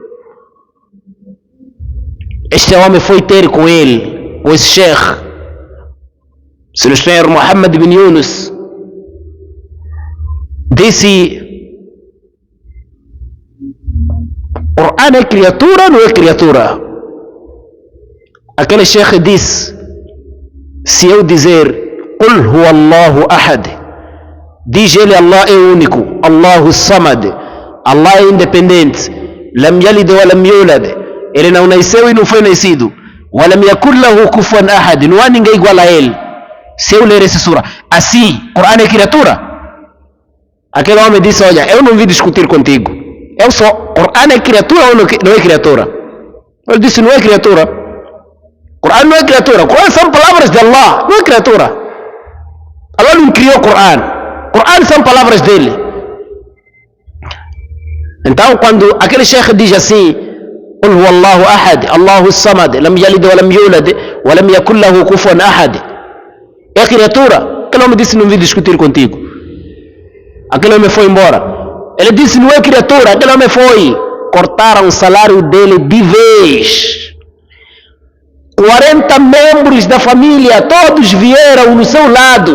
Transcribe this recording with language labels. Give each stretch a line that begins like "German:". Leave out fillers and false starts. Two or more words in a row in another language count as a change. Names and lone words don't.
Portuguese: Este homem foi ter com ele, com esse sheikh, se não estou errado, Muhammad bin Yunus, disse, Coran é criatura ou não é criatura? Aquele sheikh disse, se eu dizer,
Arabic: قل هو الله أحد,
Portuguese: diz ele, Allah é único,
Arabic: الله الصمد,
Portuguese: Allah é independente,
Arabic: لم يلد ولم يولد,
Portuguese: ele não nasceu e não foi nascido,
Arabic: ولم يكن له كفوا أحد,
Portuguese: não há ninguém igual a ele. Se eu ler essa sura, assim, Coran é criatura? Aquele homem disse, olha, eu não vim discutir contigo, eu só, Coran é criatura ou não é criatura? Ele disse, não é criatura. Coran não é criatura, Coran são palavras de Allah, não é criatura. Allah não criou Coran, Coran são palavras dele. Então quando aquele sheikh diz assim,
Arabic: قل هو الله أحد الله الصمد لم يلد ولم يولد ولم يكن له كفوا أحد,
Portuguese: é criatura. Aquele homem disse, não vim discutir contigo. Aquele homem foi embora. Ele disse, não é criatura. Aquele homem foi. Cortaram o salário dele de vez. 40 membros da família, todos vieram no seu lado.